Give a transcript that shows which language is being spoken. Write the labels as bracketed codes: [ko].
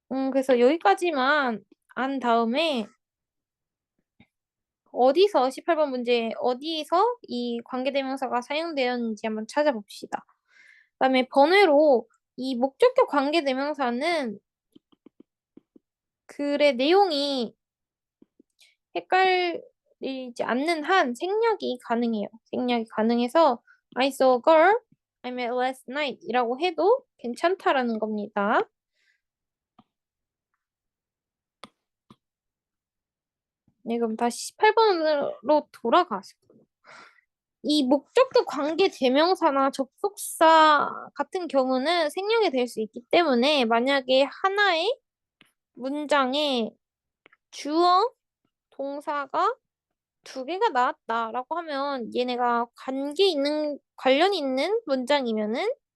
[ko] 그래서 여기까지만 안 다음에 어디서 18번 문제 어디서 이 관계대명사가 사용되었는지 한번 찾아봅시다. 그다음에 번외로 이 목적격 관계대명사는 글의 내용이 헷갈리지 않는 한 생략이 가능해요. 생략이 가능해서 [en] I saw a girl I met last night [ko] 이라고 해도 괜찮다라는 겁니다. 네, 그럼 다시 18번으로 돌아가시고 이 목적격 관계 대명사나 접속사 같은 경우는 생략이 될 수 있기 때문에 만약에 하나의 문장에 주어, 동사가 두 개가 나왔다라고 하면 얘네가 관련이 있는 문장이면은